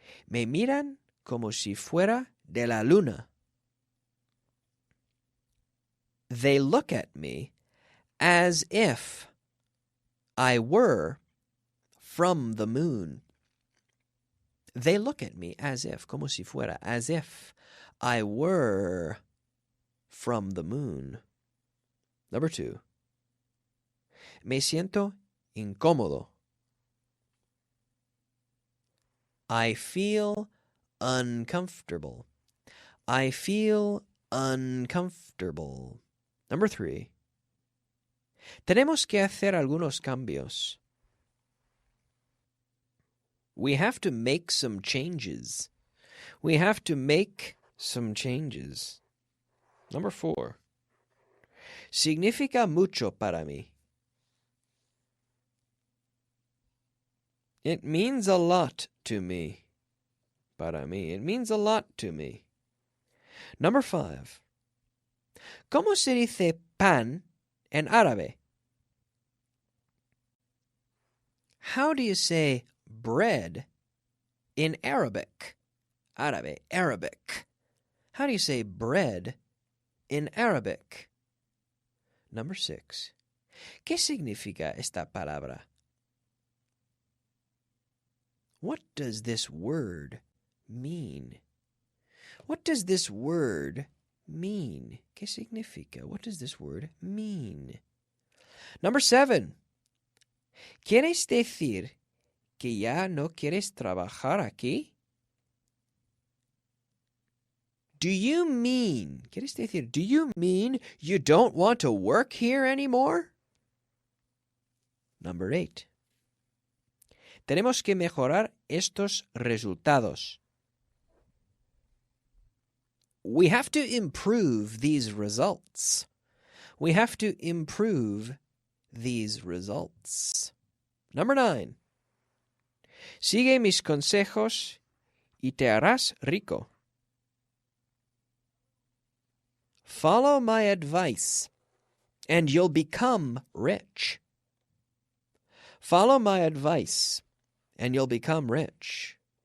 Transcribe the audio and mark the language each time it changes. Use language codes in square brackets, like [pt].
[es] Me miran como si fuera de la luna. [en] They look at me as if I were from the moon. They look at me as if, [es] como si fuera, [en] as if I were from the moon. Number 2. [es] Me siento incómodo. [en] I feel uncomfortable. I feel uncomfortable. Number 3. [es] Tenemos que hacer algunos cambios. [en] We have to make some changes. We have to make some changes. Number 4. [es] Significa mucho para mí. [en] It means a lot to me. [es] Para mí. [en] It means a lot to me. Number 5. [es] ¿Cómo se dice pan en árabe? [en] How do you say bread in Arabic? Árabe, Arabic. How do you say bread in Arabic? Number 6. [es] ¿Qué significa esta palabra? [en] What does this word mean? What does this word mean? [es] ¿Qué significa? [en] What does this word mean? Number 7. [es] ¿Quieres decir que ya no quieres trabajar aquí? [en] Do you mean, [es] ¿quieres decir, [en] do you mean you don't want to work here anymore? Number 8. [es] Tenemos que mejorar estos resultados. [en] We have to improve these results. We have to improve these results. Number 9. [es] Sigue mis consejos y te harás rico. [en] Follow my advice and you'll become rich. Follow my advice and you'll become rich.